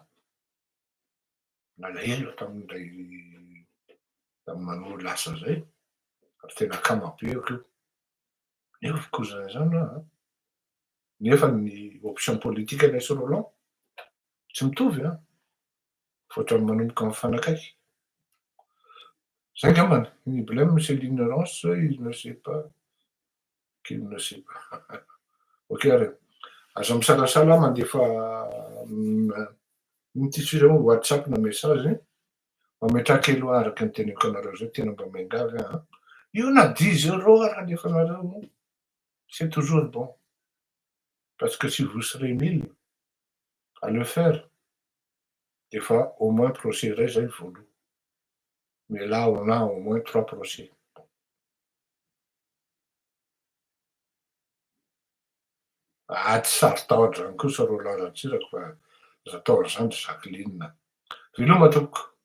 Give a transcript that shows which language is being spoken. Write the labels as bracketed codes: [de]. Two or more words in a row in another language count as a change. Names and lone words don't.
[mg] Nalahelo tamin'ilay manao lasa zay, ary tena kamabeako io. Nefa cousin zany aho a. Nefa ny option politika anay sy Roland tsy mitovy a, fa ohatran'ny manomboka mifanakaiky. Zay angambany, ny [fr] blème c'est l'ignorance, il ne sait pas qu'il ne sait pas. [mg] Ok re, aza misalasala aho mandefa mititry WhatsApp na message mametraka elo aho araky ny teneniko anareo zay, tena mba miangavy aho. Io na 10 € ary alefanareo, [fr] c'est toujours bon. Parce que si vous serez 1000 à le faire, des fois au moins procès [mg] iray zay voalo. [fr] Mais là on a au moins 3 procès. [mg] Tsy sarotahotra zany kosa Roland Ratsiraka fa za taon'izany Jacqueline. Veloma tompoko.